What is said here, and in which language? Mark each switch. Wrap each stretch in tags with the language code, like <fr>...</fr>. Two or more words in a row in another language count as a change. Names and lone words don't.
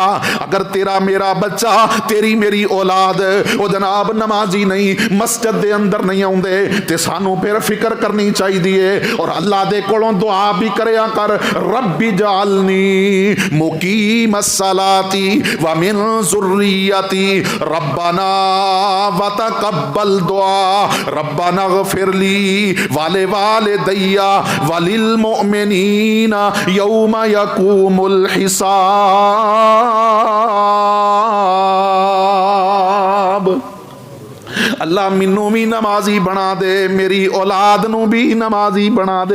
<pa>اگر تیرا میرا بچہ، تیری میری اولاد وہ جناب نمازی نہیں، مسجد دے اندر نہیں آؤندے، تے سانوں فیر فکر کرنی چاہیے اور اللہ دے کولوں دعا بھی کریا کر,</pa> <ar>ربي اجعلني مقيم الصلاة ومن ذريتي ربنا وتقبل دعاء ربنا اغفر لي ولوالدي وللمؤمنين يوم يقوم الحساب.</ar> <pa>اللہ مینوں بھی نمازی بنا دے، میری اولاد نوں بھی نمازی بنا دے.</pa>